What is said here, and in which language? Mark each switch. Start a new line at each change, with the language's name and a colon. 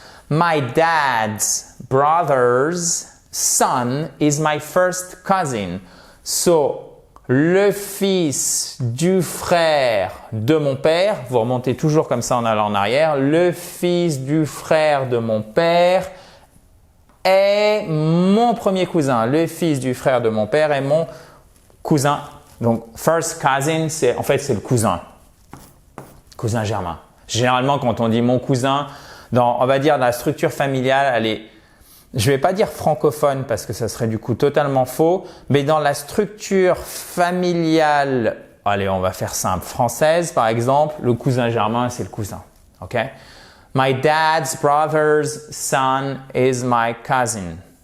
English: My dad's brother's son is my first cousin.
French: So, le fils du frère de mon père, vous remontez toujours comme ça en allant en arrière, le fils du frère de mon père est mon premier cousin. Le fils du frère de mon père est mon cousin. Donc, first cousin, c'est le cousin. Cousin germain. Généralement, quand on dit mon cousin, on va dire, dans la structure familiale, elle est, je vais pas dire francophone parce que ça serait du coup totalement faux, mais dans la structure familiale, allez, on va faire simple, française par exemple, le cousin germain, c'est le cousin. OK?
English: My dad's brother's son is my cousin.